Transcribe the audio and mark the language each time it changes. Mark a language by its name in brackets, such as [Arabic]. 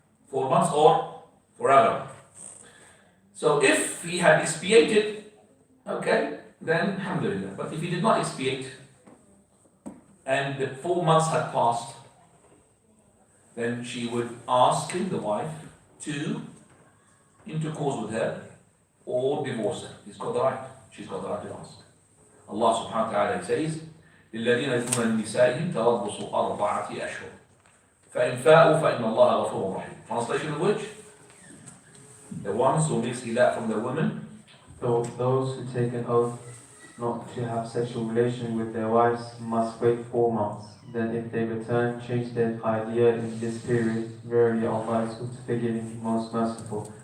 [English] 4 months or forever. So if he had expiated, okay, then alhamdulillah. But if he did not expiate, and the 4 months had passed, then she would ask him, the wife, to intercourse with her or divorce her. He's got the right. She's got the right to ask. [Arabic] Allah subhanahu wa ta'ala says, لِلَّذِينَ يَكُونَ النِّسَائِهِمْ تَرَبُّصُ أَرْبَعَةِ أَشْهُرٍ فَإِنْ فَاءُوا فَإِنَّ اللَّهَ غَفُورٌ رَحِيمٌ. [English] Translation of which? The ones who makes ilah from the women. So those who take an oath not to have sexual relation with their wives must wait 4 months. Then if they return, change their idea in this period, verily Allah is forgiving, most merciful.